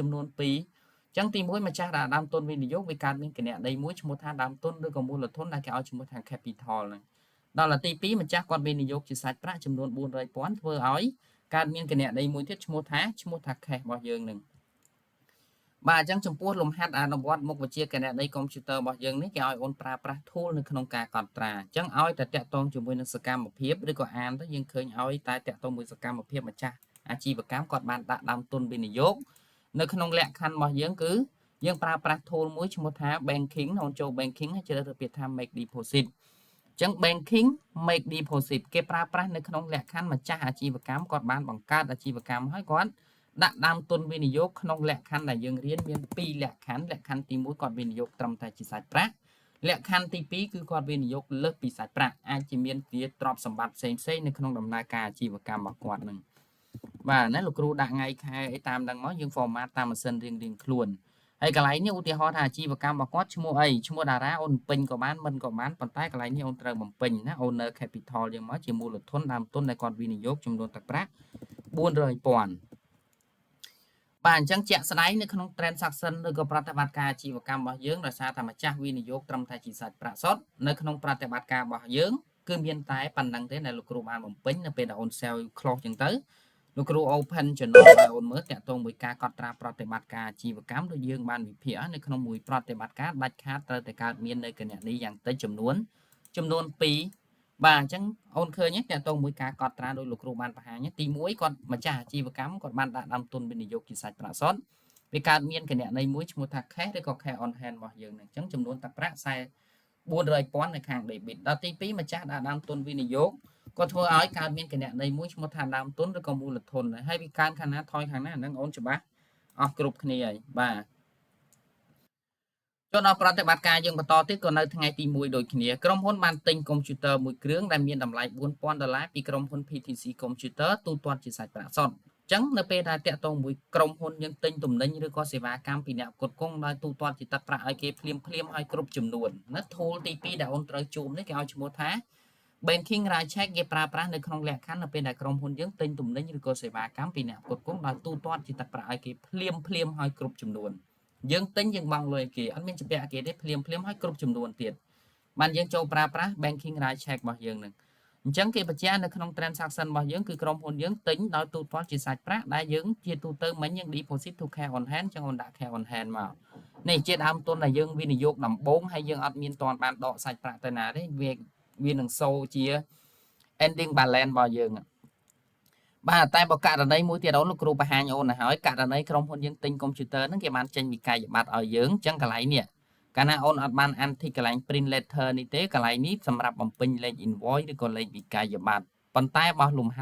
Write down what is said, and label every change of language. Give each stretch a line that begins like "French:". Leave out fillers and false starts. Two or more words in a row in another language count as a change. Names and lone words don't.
Khmer: 2 ចឹងទី1ម្ចាស់ដើមទុនវិនិយោគវាកើតមានគណនីមួយឈ្មោះថាដើមទុនឬក៏មូលធនដែលគេឲ្យឈ្មោះថា capital ហ្នឹងដល់ទី2ម្ចាស់គាត់វិនិយោគជាសាច់ប្រាក់ចំនួន400,000ធ្វើឲ្យកើតមានគណនីមួយទៀតឈ្មោះថា cash របស់យើងនឹងបាទអញ្ចឹងចំពោះលំហាត់អនុវត្តមុខវិជ្ជាគណនេយ្យកុំព្យូទ័ររបស់យើងនេះគេឲ្យអូនប្រើប្រាស់ tool នៅក្នុងការកត់ត្រាអញ្ចឹងឲ្យតែតាក់ទងជាមួយនឹងសកម្មភាពឬក៏អានទៅយើងឃើញឲ្យ តែតាក់ទងមួយសកម្មភាពម្ចាស់អាជីវកម្មគាត់បានដាក់ដើមទុនវិនិយោគនៅក្នុងលក្ខខណ្ឌរបស់យើងគឺយើងប្រើប្រាស់ tool មួយឈ្មោះថា banking អូនចូល banking ហើយជ្រើសរើសពាក្យថា
English: make deposit
Khmer: អញ្ចឹង
English: banking make deposit
Khmer: គេប្រើប្រាស់នៅក្នុងលក្ខខណ្ឌម្ចាស់អាជីវកម្មគាត់បានបង្កើតអាជីវកម្មហើយគាត់ដាក់ដើមទុនវិនិយោគ ក្នុងលក្ខខណ្ឌដែលយើងរៀនមាន2លក្ខខណ្ឌលក្ខខណ្ឌទី1គាត់វិនិយោគត្រឹមតែជាសាច់ប្រាក់លក្ខខណ្ឌទី2គឺគាត់វិនិយោគលើសពីសាច់ប្រាក់អាចជាមានជាទ្រព្យសម្បត្តិផ្សេងៗនៅក្នុងដំណើរការអាជីវកម្មរបស់គាត់ នឹងបាទណាលោកគ្រូដាក់ថ្ងៃខែអីតាមហ្នឹងមកយើង format តាមម៉ាស៊ីនរៀងៗខ្លួនហើយកន្លែងនេះឧទាហរណ៍ថាអាជីវកម្មរបស់គាត់ឈ្មោះអីឈ្មោះតារាអូនបំពេញក៏បានមិនក៏បានប៉ុ ន្តែកន្លែងនេះអូនត្រូវបំពេញណា
English: owner capital
Khmer: យើងមកជាមូលធនដើមទុនដែលគាត់វិនិយោគចំនួនទឹកប្រាក់400,000បាទអញ្ចឹងជាក់ស្ដែងនៅក្នុង transaction ឬក៏ប្រតិបត្តិការអាជីវកម្មរបស់យើងដោយសារតែម្ចាស់វិនិយោគត្រឹមតែជាសាច់ប្រាក់សុទ្ធនៅក្នុងប្រតិបត្តិការរបស់យើងគឺមានតែប៉ុណ្្នឹងទេដែលលោកគ្រូបានបំពេញនៅពេលដែលអូន
English: sell close
Khmer: អញ្ចឹងទៅលោកគ្រូ
English: open journal
Khmer: ឲ្យអូនមើលតាក់ទងមួយការកត់ត្រាប្រតិបត្តិការអាជីវកម្មដូចយើងបានវិភាគនៅក្នុងមួយប្រតិបត្តិការដាច់ខាតត្រូវតែកើតមាននៅគណនីយ៉ាងតិចចំនួន 2បាទអញ្ចឹងអូនឃើញតាក់ទងមួយការកត់ត្រាដោយលោកគ្រូបានបង្ហាញទី1គាត់ម្ចាស់អាជីវកម្មគាត់បានដាក់ដើមទុនវិនិយោគជាសាច់ប្រាក់សុទ្ធវាកើតមានគណនីមួយឈ្មោះថា cash ឬក៏
English: cash on hand
Khmer: របស់យើងហ្នឹងអញ្ចឹងចំនួនទឹកប្រាក់400,000នៅខាង debit ដល់ទី2ម្ចាស់ដាក់ដើមទុនវិនិយោគគាត់ធ្វើឲ្យកើតមានគណនីមួយឈ្មោះថាដើមទុនឬក៏មូលធនហើយវាកើនខាងណាថយខាងណាហ្នឹងអូនច្បាស់អស់គ្រប់គ្នាហើយបាទ ចូលដល់ប្រតិបត្តិការយើងបន្តទៀតក៏នៅថ្ងៃទី1ដូចគ្នាក្រុមហ៊ុនបានទិញកុំព្យូទ័រមួយគ្រឿងដែលមានតម្លៃ$4,000ពីក្រុមហ៊ុន PTC Computer ទូទាត់ជាសាច់ប្រាក់សុទ្ធចឹងនៅពេលដែលតាក់ទងមួយក្រុមហ៊ុនយើងទិញទំនិញឬក៏ សេវាកម្មពីអ្នកផ្គត់ផ្គង់ដោយទូទាត់ជាទឹកប្រាក់ឲ្យគេភ្លាមឲ្យគ្រប់ចំនួនណា tool ទី2ដែលអូនត្រូវជួបនេះគេឲ្យឈ្មោះថា
English: banking rate check
Khmer: គេប្រើប្រាស់នៅក្នុងលក្ខខ ណ្ឌនៅពេលដែលក្រុមហ៊ុនយើងទិញទំនិញឬក៏សេវាកម្មពីអ្នកផ្គត់ផ្គង់ដោយទូទាត់ជាទឹកប្រាក់ឲ្យគេភ្លាមឲ្យគ្រប់ចំនួនយើងទិញយើងបង់លុយឲ្យគេអត់មានចម្ពាក់គេទេភ្លាមឲ្យគ្រប់ចំនួនទៀតបានយើងចូលប្រើប្រាស់
English: banking rate check
Khmer: របស់យើងនឹងអញ្ចឹងគេបញ្ជាក់នៅក្នុង transaction របស់យើងគឺក្រុមហ៊ុនយើងទិញដោយទូទាត់ជាសាច់ប្រាក់ដែលយើងជាទូទៅមិញយើង
English: deposit to cash on hand
Khmer: ចឹងអូនដាក់
English: cash on hand
Khmer: មកនេះជាដើមទុនដែលយើងវិនិយោគដំបូងហើយយើងអត់មានទាន់បានដកសាច់ប្រាក់ទៅណាទេវានឹងសូជា
English: ending balance
Khmer: របស់យើងបាទតែបើករណីមួយទៀតអូនលោកគ្រូបង្ហាញអូនទៅហើយករណីក្រុមហ៊ុនយើងទិញកុំព្យូទ័រហ្នឹងគេបានចេញវិក័យប័ត្រឲ្យយើងអញ្ចឹងកន្លែងនេះកាលណាអូនអត់បានអានទីកន្លែង
English: print letter
Khmer: នេះទេកន្លែងនេះសម្រាប់បំពេញលេខ invoice ឬក៏លេខវិក័យប័ត្រប៉ុន្តែបោះលំហា